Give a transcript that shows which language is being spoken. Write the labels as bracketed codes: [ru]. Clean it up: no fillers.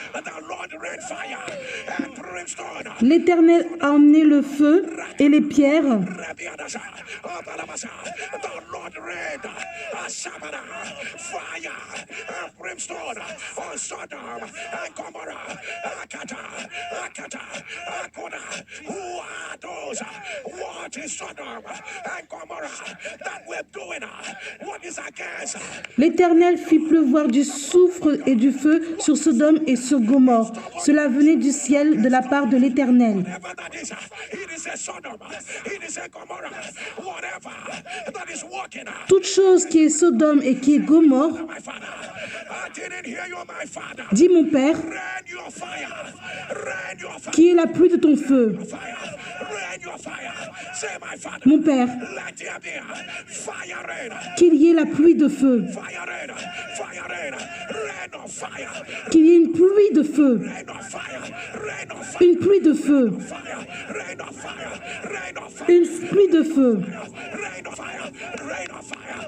[en] The Lord rained fire and brimstone. [fr] l'Éternel a emmené le feu et les pierres. Rabiadasa, Abalabasa. [en] The Lord rained Shabada, fire and brimstone on Sodom and Gomorrah. Akata, Akata, Akona. Who are those? What is Sodom and Gomorrah that we're doing? What is against? [fr] L'Éternel fit pleuvoir du soufre et du feu sur Sodome et sur Gomorrhe. Cela venait du ciel de la part de l'Éternel. [en] Whatever that is, it is a Sodom, it is a Gomorrah, whatever that is working. [fr] Toute chose qui est Sodome et qui est Gomorre, [en] My father, I didn't hear you, my father. [fr] dit mon Père, [en] Rain your fire, rain your fire, [fr] qui est la pluie de ton feu. [en] rain your fire. Say, my father, [fr] Mon Père, [en] let there be fire rain, [fr] qu'il y ait la pluie de feu. [en] fire rain, fire rain, rain of fire, [fr] Qu'il y ait une pluie de feu. [en] rain of fire, rain of fire, [fr] Une pluie de feu. [en] fire, rain of fire, rain of fire, [fr] Une pluie de feu. [en] rain of fire, rain of fire.